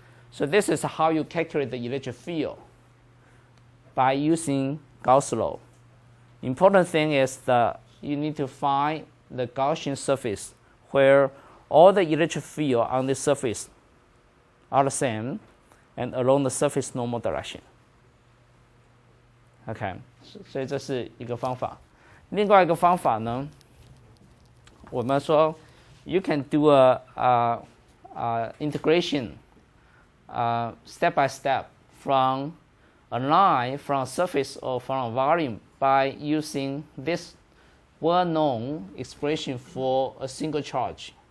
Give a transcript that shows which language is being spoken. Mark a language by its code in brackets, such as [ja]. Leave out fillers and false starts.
[en] So this is how you calculate the electric field by using Gauss law. Important thing is that you need to find the Gaussian surface where all the electric field on this surface are the same and along the surface normal direction. [zh] OK， 所以这是一个方法。另外一个方法呢，我们说 [en] you can do a integration step by step from a line, from a surface or from a volume by using this well-known expression for a single charge.